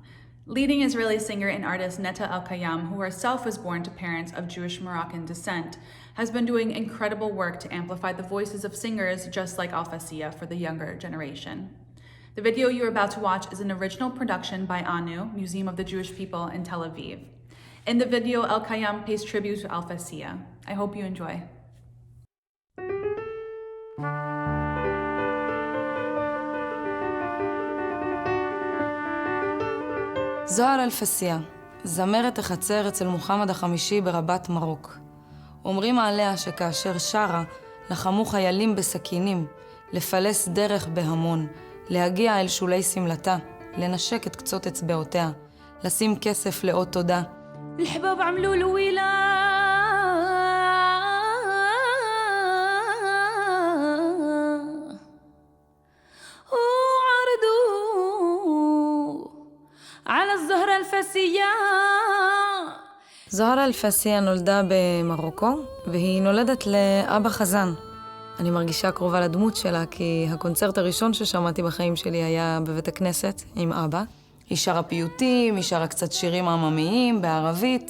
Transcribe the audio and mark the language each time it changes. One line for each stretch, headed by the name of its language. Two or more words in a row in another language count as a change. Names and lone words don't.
English: Leading Israeli singer and artist Netta El-Kayam, who herself was born to parents of Jewish Moroccan descent, has been doing incredible work to amplify the voices of singers just like Al-Fassia for the younger generation. The video you're about to watch is an original production by ANU, Museum of the Jewish People in Tel Aviv. In the video, El-Kayam pays tribute to Al-Fassia. I hope you enjoy.
Hebrew: זוהר אל-פסיה, זמרת החצר אצל מוחמד החמישי ברבת מרוק. אומרים עליה שכאשר שרה, לחמו חיילים בסכינים, לפלס דרך בהמון, להגיע אל שולי סמלתה, לנשק את קצות אצבעותיה, לשים כסף לאות תודה.
Arabic: الحباب عملوا له على الزهرة الفاسية.
Hebrew: זוהרה אל-פסיה נולדה במרוקו, והיא נולדת לאבא חזן. אני מרגישה קרובה לדמות שלה, כי הקונצרט הראשון ששמעתי בחיים שלי היה בבית הכנסת עם אבא. היא שרה פיוטים, היא שרה קצת שירים עממיים בערבית.